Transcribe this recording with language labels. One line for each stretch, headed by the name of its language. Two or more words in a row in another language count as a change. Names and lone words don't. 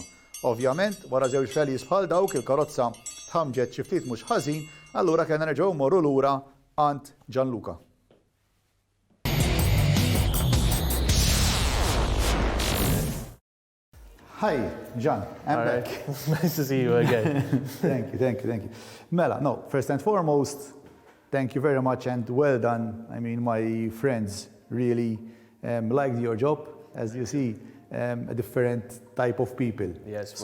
Maltese: Ovvjament, wara żewġ rallies bħal dawk il-karozza tħamġet xi ftit mhux ħażin, allura kellna nerġgħu mmorru lura għand Gianluca.
English: Hi, Gian. I'm back. Nice to see you again. Thank you. Mela, no, first and foremost, thank you very much and well done. My friends really liked your job. As you see, a different type of people. Yes,